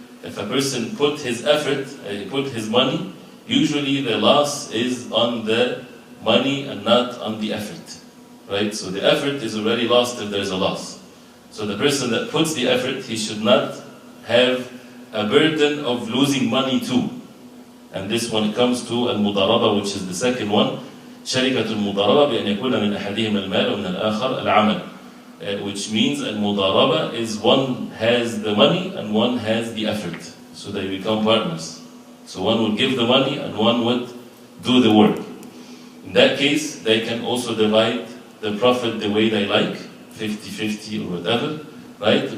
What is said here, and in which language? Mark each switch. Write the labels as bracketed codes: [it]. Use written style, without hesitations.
[en] If a person put his effort, put his money, usually the loss is on the money and not on the effort, right? So the effort is already lost if there's a loss. So the person that puts the effort, he should not have a burden of losing money too. And this one comes to المضاربة, which is the second one. [ar] شركة المضاربة بأن يكون من أحدهما المال ومن الآخر العمل. [en] Which means المضاربة is one has the money and one has the effort. So they become partners. So one would give the money and one would do the work. In that case, they can also divide the profit the way they like, 50-50 or whatever, right?